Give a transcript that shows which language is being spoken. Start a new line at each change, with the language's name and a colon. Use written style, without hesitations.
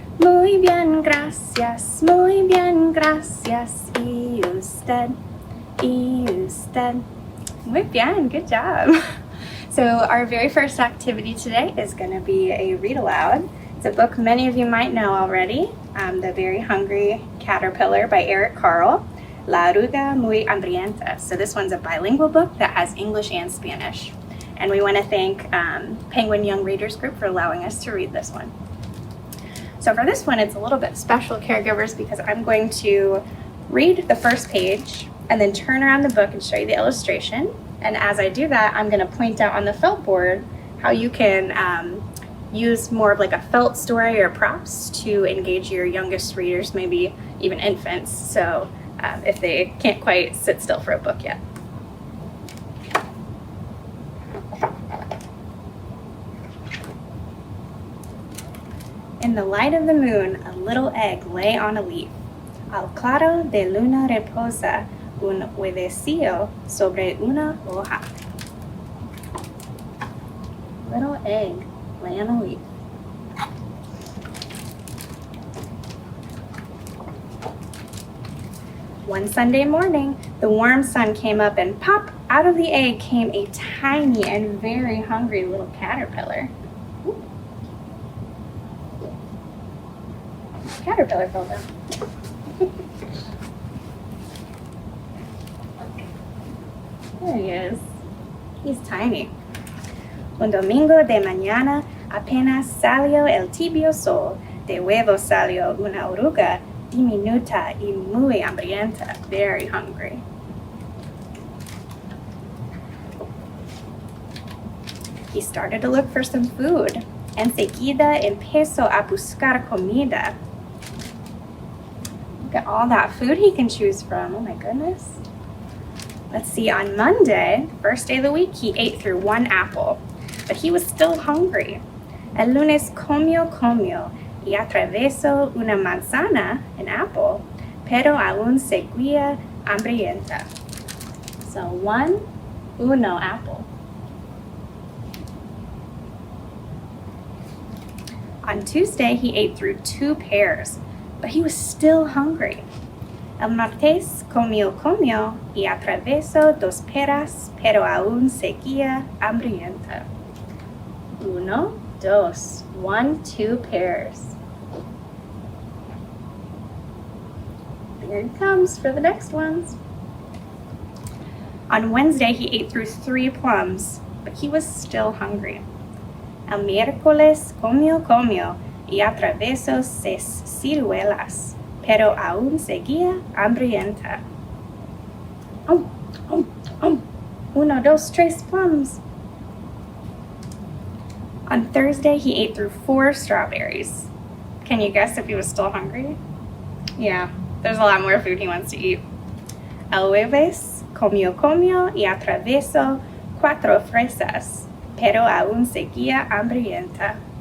Spanish: Muy bien, gracias, ¿y usted? ¿Y usted? Muy bien,
English: good job. So our very first activity today is going to be a read aloud. It's a book many of you might know already, The Very Hungry Caterpillar by Eric Carle, La Oruga Muy Hambrienta. So this one's a bilingual book that has English and Spanish. And we want to thank Penguin Young Readers Group for allowing us to read this one. So for this one, it's a little bit special, caregivers, because I'm going to read the first page and then turn around the book and show you the illustration. And as I do that, I'm going to point out on the felt board how you can use more of like a felt story or props to engage your youngest readers, maybe even infants, so if they can't quite sit still for a book yet. In the light of the moon, a little egg lay on a leaf.
Spanish: Al claro de luna reposa un huevecillo sobre una hoja.
English: Little egg lay on a leaf. One Sunday morning, the warm sun came up and pop, out of the egg came a tiny and very hungry little caterpillar. Ooh. Caterpillar fell down. There he is. He's tiny.
Spanish: Un domingo de mañana apenas salió el tibio sol. De huevo salió una oruga diminuta y muy hambrienta,
English: very hungry. He started to look for some food.
Spanish: Enseguida empezó a buscar comida.
English: Look at all that food he can choose from. Oh my goodness. Let's see, on Monday, first day of the week, he ate through one apple, but he was still hungry.
Spanish: El lunes comió y atravesó una manzana,
English: an apple,
Spanish: pero aún seguía hambrienta.
English: So uno apple. On Tuesday, he ate through 2 pears, but he was still hungry.
Spanish: El martes comió y atravesó 2 peras, pero aún seguía hambrienta.
English: 1, 2, 2 pears. Here he comes for the next ones. On Wednesday, he ate through 3 plums, but he was still hungry.
Spanish: El miércoles comió y atravesó 6 ciruelas, pero aún seguía hambrienta.
English: 1, 2, 3 plums. On Thursday, he ate through 4 strawberries. Can you guess if he was still hungry? Yeah, there's a lot more food he wants to eat.
Spanish: El jueves comió y atravesó 4 fresas, pero aún seguía hambrienta.